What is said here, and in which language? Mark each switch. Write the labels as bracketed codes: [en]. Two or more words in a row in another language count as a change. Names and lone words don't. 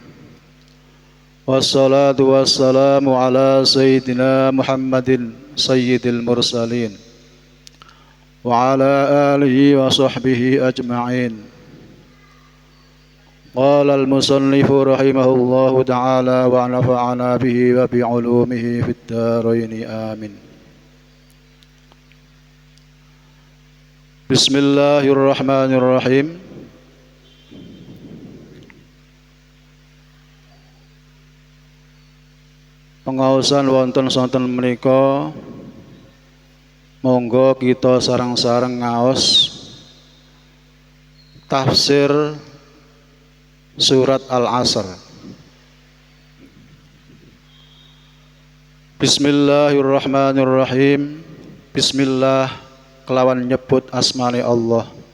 [ar] والصلاة والسلام على سيدنا محمد سيد المرسلين وعلى آله وصحبه أجمعين. قال المصنف رحمه الله تعالى ونفعنا به وبعلومه في الدارين آمين. بسم الله الرحمن الرحيم. [jv] Pengaosan wonten sonten menika monggo kita sareng-sareng ngaos tafsir surat Al-Asr. [ar] بسم الله الرحمن الرحيم. [jv] Bismillah kelawan nyebut asmane Allah.